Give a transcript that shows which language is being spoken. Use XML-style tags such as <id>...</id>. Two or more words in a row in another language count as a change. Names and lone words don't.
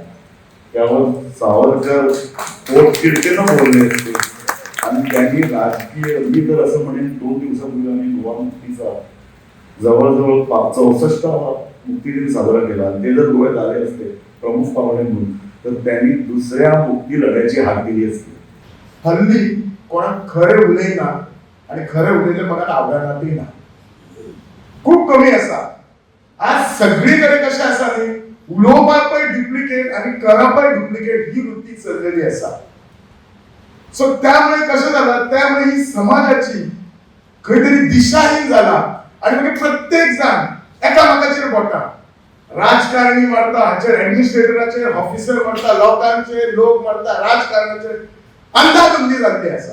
<mr>त्यावर सावरकर पोटतिडकीनं बोलले असते आणि त्यांनी राजकीय, मी तर असं म्हणेन 2 दिवसापूर्वी आम्ही गोवा मुक्तीचा जवळजवळ 64वा मुक्तीदिन साजरा केला. ते जर गोव्यात आले असते प्रमुख पाहुणे म्हणून तर त्यांनी दुसऱ्या मुक्ती लढ्याची हाक दिली असती.</mr> <kok>हल्ली कोणा खरे उलयना आणि खरे उलयले कोणाक आवडनातय ना, खूप कमी असा. आज सगळीकडे कशें आसा न्ही, उलोवपाकय डुप्लिकेट आणि करपाय डुप्लिकेट ही वृत्ती चललेली असा. सो त्यामुळे कशें जालां, त्यामुळे ही समाजाची खंय तरी दिशाहीन जाला आणि मागीर प्रत्येक जाण एकामेकाचेर बोटां, राजकारणी मारता, हाचेर ऍडमिनिस्ट्रेटराचेर, ऑफिसर मारता, लोकांचे लोक मारता, राजकारणाचेर अंदाबंदी जाल्ली आसा.</kok>